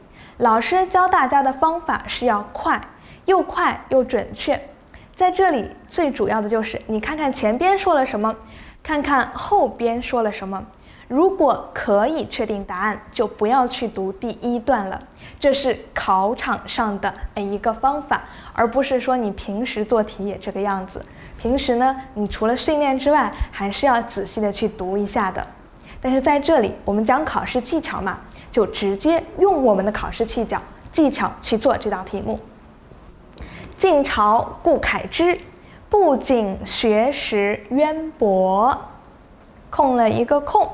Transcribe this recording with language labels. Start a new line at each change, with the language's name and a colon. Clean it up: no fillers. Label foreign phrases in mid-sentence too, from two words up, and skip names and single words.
Chinese: 老師教大家的方法是要快又準確。在這裡最主要的就是你看看前邊說了什麼，看看後邊說了什麼。如果可以確定答案，就不要去讀第1段了。這是考場上的一個方法，而不是說你平時做題也這個樣子。平時呢，你除了訓練之外，還是要仔細的去讀一下的。但是在這裡，我們講考試技巧嘛，就直接用我們的考試技巧去做這道題目。晉朝顧愷之，不僅學識淵博，空了一個空。